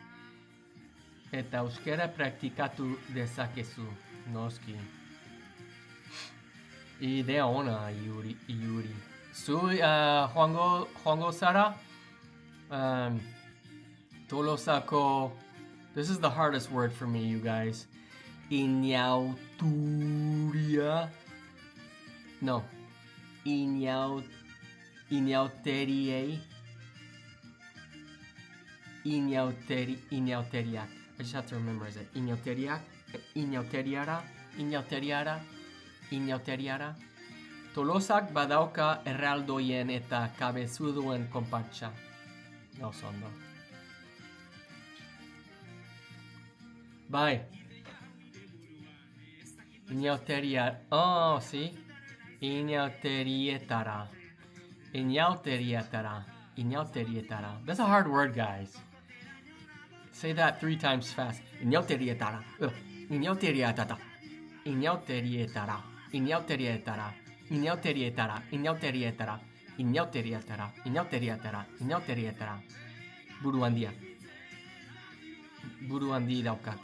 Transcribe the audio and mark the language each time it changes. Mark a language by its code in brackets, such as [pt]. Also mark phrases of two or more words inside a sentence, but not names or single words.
[eu] Eta euskera praktikatu dezakezu, noski. Idea ona, Iuri. Zu joango zara? Tolosako, [en] this is the hardest word for me, you guys. [eu] Inauteria. No. Inauteriak. [en] I just have to memorize it. [eu] Inauteriara. Tolosak badauka erraldoien eta kabezuduen konpartsa. Gauza ondo. Bai. Inauteria. Oh, sí. Inauterietara. [en] That's a hard word, guys. Say that 3 times fast. [eu] Inauterietara. Inauterietara. Buru handi daukat.